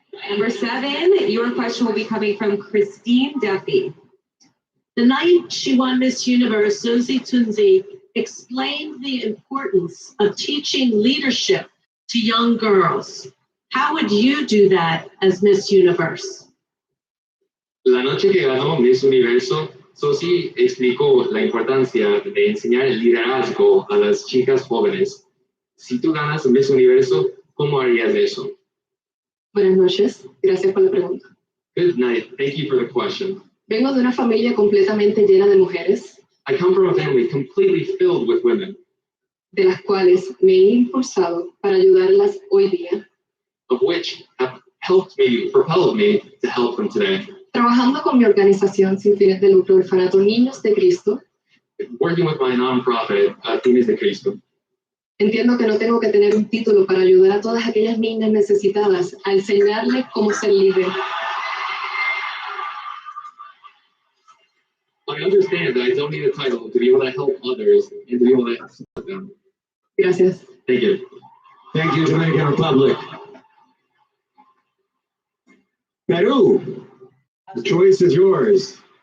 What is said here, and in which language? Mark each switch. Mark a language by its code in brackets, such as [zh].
[en] Number 7, your question will be coming from Christine Duffy. The night she won Miss Universe, Susie Tunzi explained the importance of teaching leadership to young girls. How would you do that as Miss Universe? [es] La noche que ganó Miss Universo, Susie explicó la importancia de enseñar el liderazgo a las chicas jóvenes. Si tú ganas Miss Universo, ¿cómo harías eso? Buenas noches, gracias por la pregunta. [en] Good night. Thank you for the question. [es] Vengo de una familia completamente llena de mujeres, [en] I come from a family completely filled with women, [es] de las cuales me he impulsado para ayudarlas hoy día, [en] of which have helped me, propelled me to help them today. [es] trabajando con mi organización sin fines de lucro, Orfanato Niños de Cristo. [en] Working with my nonprofit, Fines de Cristo. [es] Entiendo que no tengo que tener un título para ayudar a todas aquellas niñas necesitadas a enseñarles cómo ser líder. [en] I understand that I don't need a title to be able to help others and to be able to support them. [es] Gracias. [en] Thank you. Thank you, Dominican Republic. Peru, the choice is yours.